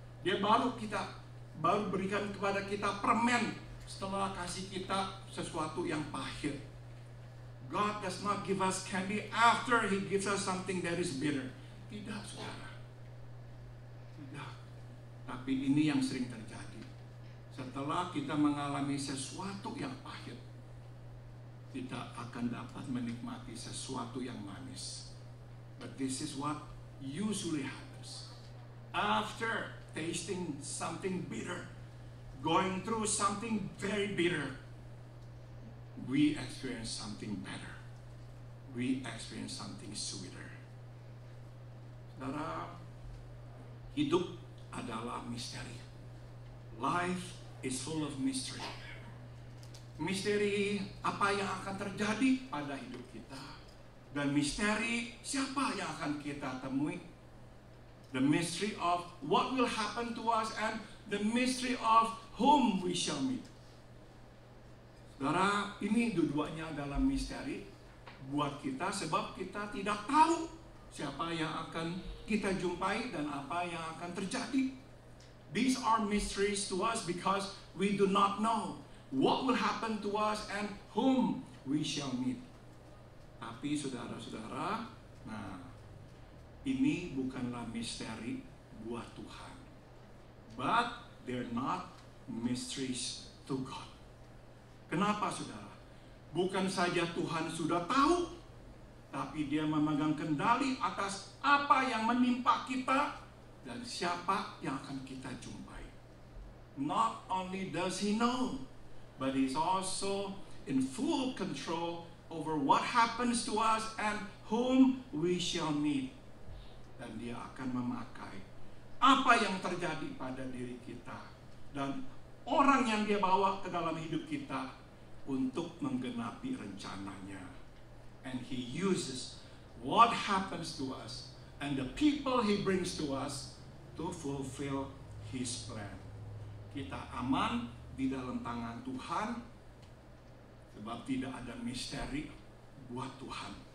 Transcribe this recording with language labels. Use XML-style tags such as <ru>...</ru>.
<id>Dia baru berikan kepada kita permen setelah kasih kita sesuatu yang pahit.</id> <en>God does not give us candy after He gives us something that is bitter.</en> <id>Tidak, saudara. Tidak. Tapi ini yang sering terjadi. Setelah kita mengalami sesuatu yang pahit, tidak akan dapat menikmati sesuatu yang manis.</id> <en>But this is what usually happens. after tasting something bitter, going through something very bitter, we experience something better. We experience something sweeter.</en> <id>Saudara, hidup adalah misteri.</id> <en>Life is full of mystery.</en> <id>Misteri apa yang akan terjadi pada hidup kita. Dan misteri siapa yang akan kita temui.</id> <en>The mystery of what will happen to us and the mystery of whom we shall meet.</en> <id>Saudara, ini dua-duanya adalah misteri buat kita sebab kita tidak tahu siapa yang akan kita jumpai dan apa yang akan terjadi.</id> <en>These are mysteries to us because we do not know what will happen to us and whom we shall meet.</en> <id>Tapi saudara-saudara, nah, ini bukanlah misteri buat Tuhan.</id> <en>But they're not mysteries to God.</en> <id>Kenapa saudara? Bukan saja Tuhan sudah tahu, tapi dia memegang kendali atas apa yang menimpa kita dan siapa yang akan kita jumpai.</id> <en>Not only does He know, but He's also in full control over what happens to us and whom we shall meet.</en> <id>Dan Dia akan memakai apa yang terjadi pada diri kita dan orang yang Dia bawa ke dalam hidup kita untuk menggenapi rencananya.</id> <en>And He uses what happens to us and the people He brings to us to fulfill His plan.</en> <id>Kita aman di dalam tangan Tuhan sebab tidak ada misteri buat Tuhan.</id>